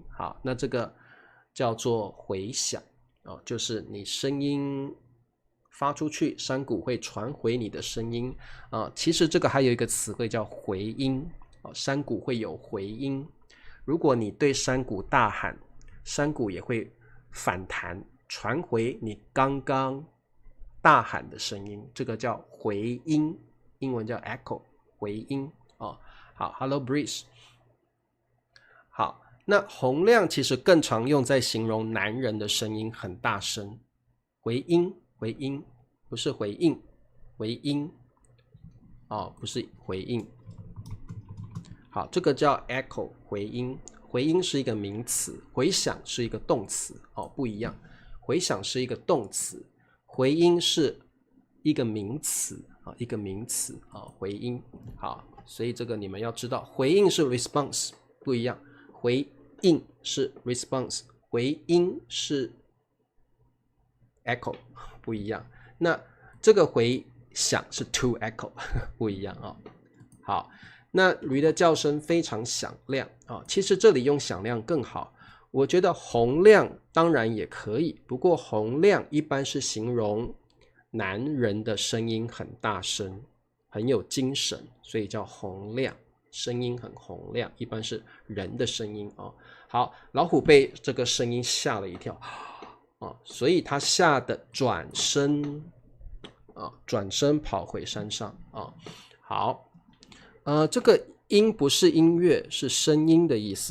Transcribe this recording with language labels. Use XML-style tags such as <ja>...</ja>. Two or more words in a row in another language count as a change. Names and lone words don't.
<zh>好，那這個叫做回響就是你聲音發出去，山谷會傳回你的聲音其實這個還有一個詞彙叫回音山谷會有回音。如果你對山谷大喊，山谷也會反彈傳回你剛剛大喊的聲音，這個叫回音，英文叫 echo，回音好 ，</zh> <en>Hello Breeze。</en> <zh>好，那洪亮其實更常用在形容男人的聲音很大声，回音不是回应，回音不是回应。好，这個叫 echo 回音，回音是一個名詞，回響是一個動詞不一樣。回響是一個動詞，回音是一個名詞一個名詞回音。好，所以這個你們要知道，回應是 response 不一樣，回應是 response，回音是 echo 不一樣。那這個回響是</zh> <en>to echo</en> <zh>不一樣好，那驢的叫聲非常響亮其實這裡用響亮更好，我覺得洪亮當然也可以，不過洪亮一般是形容男人的聲音很大聲，很有精神，所以叫洪亮，聲音很洪亮，一般是人的聲音好，老虎被這個聲音嚇了一跳所以他嚇得轉身跑回山上好，這個音不是音樂，是聲音的意思。</zh>